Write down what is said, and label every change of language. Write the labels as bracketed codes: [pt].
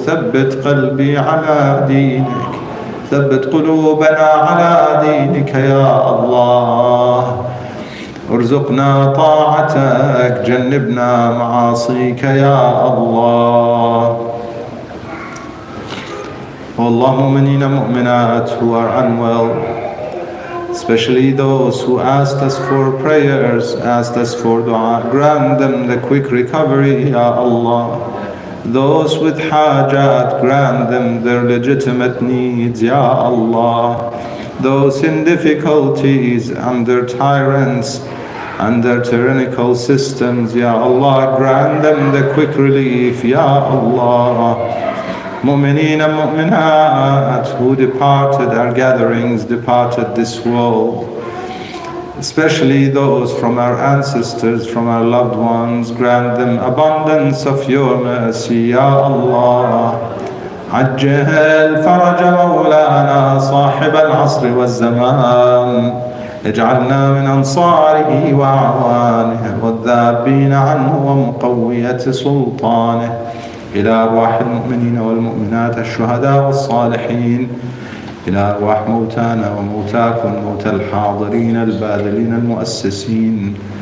[ar] ثبت قلبي على دينك، ثبت قلوبنا على دينك يا الله. ارزقنا طاعتك، جنبنا معاصيك يا الله. والله مؤمنين مؤمنات [en] who are unwell, especially those who asked us for prayers, asked us for dua, grant them the quick recovery, Ya Allah. Those with hajat, grant them their legitimate needs, Ya Allah. Those in difficulties, under tyrants, under tyrannical systems, Ya Allah, grant them the quick relief, Ya Allah. Mu'mineen and mu'minat who departed our gatherings, departed this world, especially those from our ancestors, from our loved ones, grant them abundance of your mercy, Ya Allah. [ar] عجل فرج مولانا صاحب العصر والزمان، اجعلنا من أنصاره وأعوانه والذابين عنه ومقوية سلطانه. إلى أرواح المؤمنين والمؤمنات الشهداء والصالحين، إلى أرواح موتانا وموتاكم، موتى الحاضرين الباذلين المؤسسين.